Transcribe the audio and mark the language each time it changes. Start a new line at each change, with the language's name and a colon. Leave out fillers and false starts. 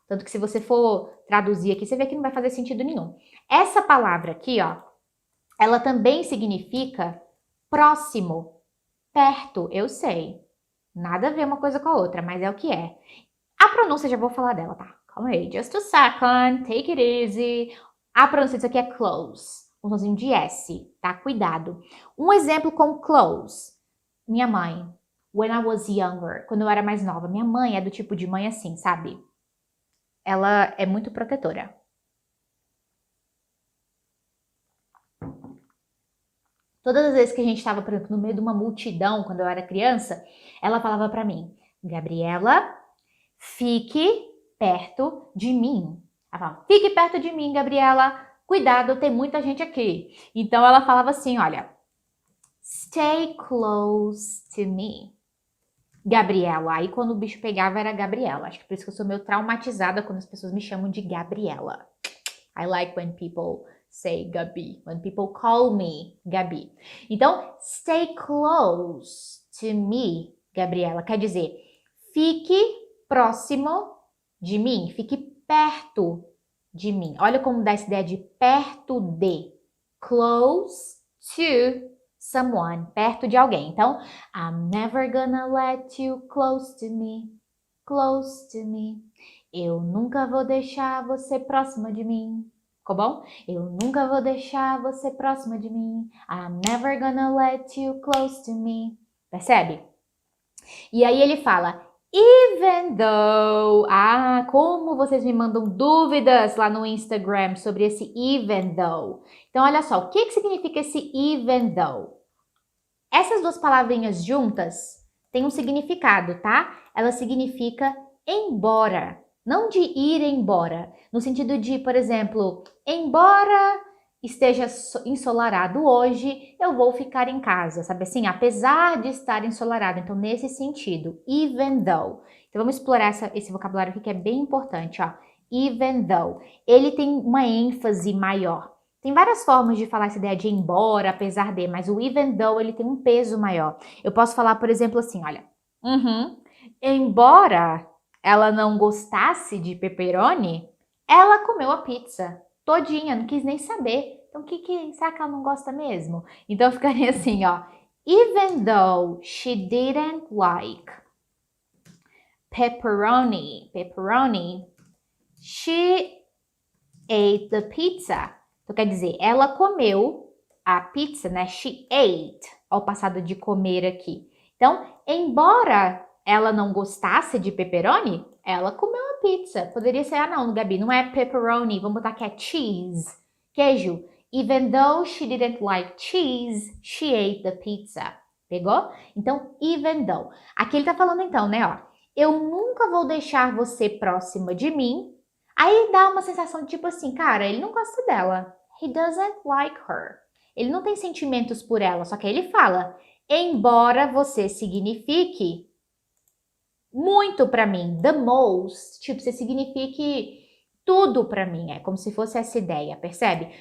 Portuguese: Tanto que se você for traduzir aqui, você vê que não vai fazer sentido nenhum. Essa palavra aqui, ó, ela também significa próximo, perto, eu sei. Nada a ver uma coisa com a outra, mas é o que é. A pronúncia, já vou falar dela, tá? Calma aí,
English: just a second, take it easy.
Portuguese: A pronúncia disso aqui é close, um sonzinho de S, tá? Cuidado. Um exemplo com close. Minha mãe,
English: when I was younger,
Portuguese: quando eu era mais nova. Minha mãe é do tipo de mãe assim, sabe? Ela é muito protetora. Todas as vezes que a gente estava, por exemplo, no meio de uma multidão, quando eu era criança, ela falava pra mim, Gabriela, fique perto de mim. Ela falava, fique perto de mim, Gabriela. Cuidado, tem muita gente aqui. Então ela falava assim, olha,
English: stay close to me.
Portuguese: Gabriela. Aí quando o bicho pegava era Gabriela. Acho que por isso que eu sou meio traumatizada quando as pessoas me chamam de Gabriela.
English: I like when people say Gabi. When people call me Gabi.
Portuguese: Então,
English: stay close to me, Gabriela.
Portuguese: Quer dizer, fique próximo de mim. Fique perto de mim. Olha como dá essa ideia de perto de.
English: Close to someone.
Portuguese: Perto de alguém. Então,
English: I'm never gonna let you close to me. Close to me.
Portuguese: Eu nunca vou deixar você próxima de mim. Ficou bom? Eu nunca vou deixar você próxima de mim.
English: I'm never gonna let you close to me.
Portuguese: Percebe? E aí ele fala, even though. Ah, como vocês me mandam dúvidas lá no Instagram sobre esse even though. Então, olha só, o que significa esse even though? Essas duas palavrinhas juntas têm um significado, tá? Ela significa embora. Não de ir embora, no sentido de, por exemplo, embora esteja ensolarado hoje, eu vou ficar em casa, sabe assim? Apesar de estar ensolarado, então nesse sentido, even though. Então vamos explorar esse vocabulário aqui que é bem importante, ó. Even though. Ele tem uma ênfase maior. Tem várias formas de falar essa ideia de embora, apesar de, mas o even though ele tem um peso maior. Eu posso falar, por exemplo, assim, olha, embora ela não gostasse de pepperoni, ela comeu a pizza todinha, não quis nem saber. Então, será que ela não gosta mesmo? Então, ficaria assim, ó.
English: Even though she didn't like pepperoni, she ate the pizza.
Portuguese: Então, quer dizer, ela comeu a pizza, né?
English: She ate.
Portuguese: Olha o passado de comer aqui. Então, embora ela não gostasse de pepperoni, ela comeu a pizza. Poderia ser, não, Gabi, não é pepperoni, vamos botar que é cheese, queijo.
English: Even though she didn't like cheese, she ate the pizza.
Portuguese: Pegou? Então, even though. Aqui ele tá falando então, né, ó. Eu nunca vou deixar você próxima de mim. Aí dá uma sensação de tipo assim, cara, ele não gosta dela.
English: He doesn't like her.
Portuguese: Ele não tem sentimentos por ela, só que aí ele fala, embora você signifique muito pra mim, the most, tipo, você signifique tudo pra mim, é como se fosse essa ideia, percebe?